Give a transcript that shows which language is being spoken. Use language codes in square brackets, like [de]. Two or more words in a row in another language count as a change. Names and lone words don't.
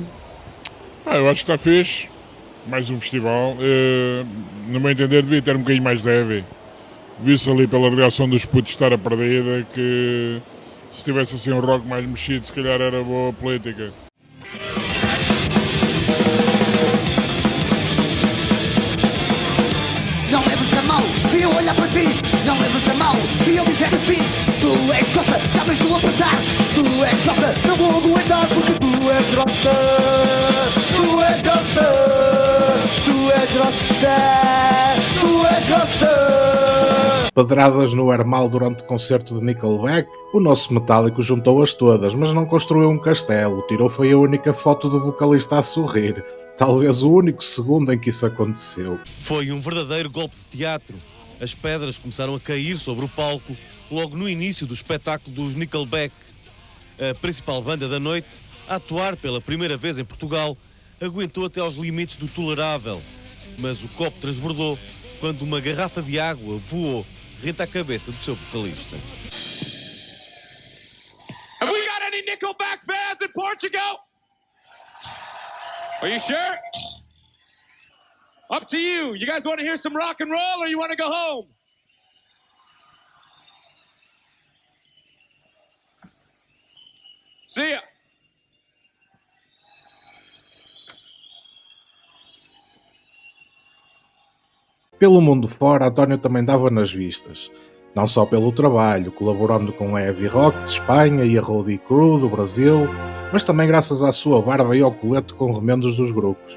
[pt] Eu acho que está fixe, mais um festival, no meu entender devia ter um bocadinho mais de heavy, vi-se ali pela reação dos putos estar a perdida que se tivesse assim um rock mais mexido, se calhar era boa política. Não leves a mal, vi eu olhar para ti. Não leves a mal, vi eu dizer assim. Tu és grossa, já vens tu a pensar. Tu és grossa, não vou aguentar porque tu és grossa. Tu és grossa, tu és grossa, tu és grossa. Pedradas no Hermal durante o concerto de Nickelback, o nosso Metallica juntou-as todas, mas não construiu um castelo, tirou foi a única foto do vocalista a sorrir. Talvez o único segundo em que isso aconteceu. Foi um verdadeiro golpe de teatro. As pedras começaram a cair sobre o palco logo no início do espetáculo dos Nickelback. A principal banda da noite, a atuar pela primeira vez em Portugal, aguentou até aos limites do tolerável. Mas o copo transbordou quando uma garrafa de água voou rente à cabeça do seu vocalista. [en] Have we got any Nickelback fans in Portugal? Are you sure? Up to you. You guys want to hear some rock and roll or you want to go home? See ya. [pt] Pelo mundo fora, António também dava nas vistas. Não só pelo trabalho, colaborando com a Heavy Rock de Espanha e a Roadie Crew do Brasil, mas também graças à sua barba e ao colete com remendos dos grupos.